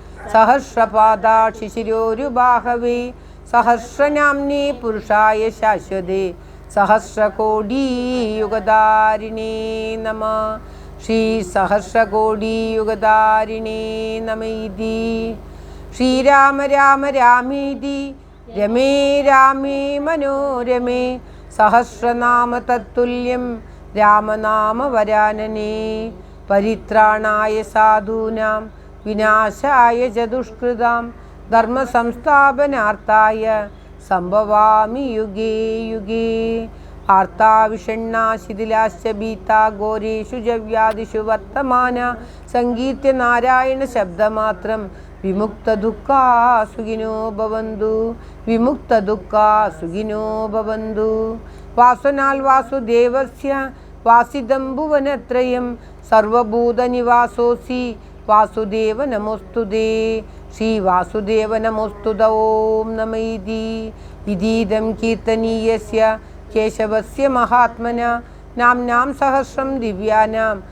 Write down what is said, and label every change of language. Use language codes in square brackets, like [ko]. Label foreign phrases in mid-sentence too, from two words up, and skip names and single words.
[sa] സഹസ്രപാദാക്ഷിശിരോരുബാഹവേ സഹസ്രനാംനേ പുരുഷായ ശാശ്വതേ സഹസ്രകോടിയുഗധാരിണേ നമഃ ശ്രീ സഹസ്രകോടിയുഗധാരിണേ നമൈതി ശ്രീരാമ രാമ രാമേതി രമേ രാമേ മനോരമേ സഹസ്രനാമ തത്തുല്യം രാമനാമ വരാനനേ പരിത്രാണായ സാധൂനാം വിനാശായ ച ദുഷ്കൃതാം ധർമ്മ സംസ്ഥാപനാർത്ഥായ സംഭവാമി യുഗേ യുഗേ ആർത്താവിഷണ്ണാ ശിഥിലാശ്ച ഭീതാ ഘോരേഷു ജവ്യാദിഷു വർത്തമാന സങ്കീർത്തി നാരായണ ശബ്ദമാത്രം വിമുക്ത ദുഃഖാ സുഖിനോ ഭവന്തു വിമുക്ത ദുഃഖാ സുഖിനോ ഭവന്തു വാസനാൽ വാസുദേവസ്യ വാസിദം ഭുവനത്രയം സർവഭൂതനിവാസോസി വാസുദേവ നമോസ്തുതേ ശ്രീ വാസുദേവ നമോസ്തുത ഓം നമൈതി ഇതീദം കീർത്തനീയസ്യ കേശവസ്യ മഹാത്മന നാംനാം സഹസ്രം ദിവ്യാനാം